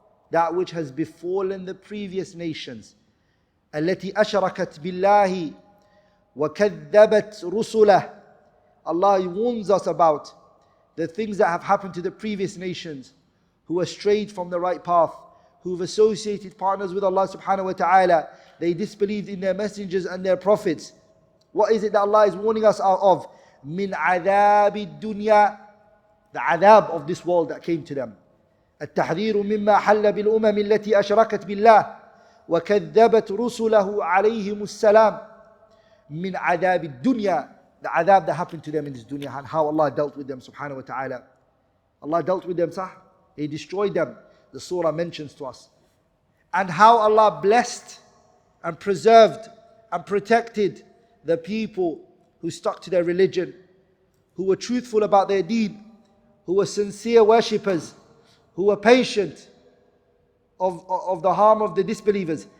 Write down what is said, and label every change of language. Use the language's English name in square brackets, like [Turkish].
[English] That which has befallen the previous nations. [Arabic] التي أشركت بالله وكذبت رسله. [English] Allah warns us about the things that have happened to the previous nations who are strayed from the right path, who've associated partners with Allah subhanahu wa ta'ala. They disbelieved in their messengers and their prophets. What is it that Allah is warning us of? Min adhab dunya, the adhab of this world that came to them. [Arabic] التحذير مما حل بالأمم التي أشركت بالله وكذبت رسله عليهم السلام. من عذاب الدنيا, [English] the adhab that happened to them in this dunya, and how Allah dealt with them subhanahu wa ta'ala. Allah dealt with them, sah? He destroyed them. The surah mentions to us. And how Allah blessed and preserved and protected the people who stuck to their religion, who were truthful about their deed, who were sincere worshippers, who were patient of the harm of the disbelievers.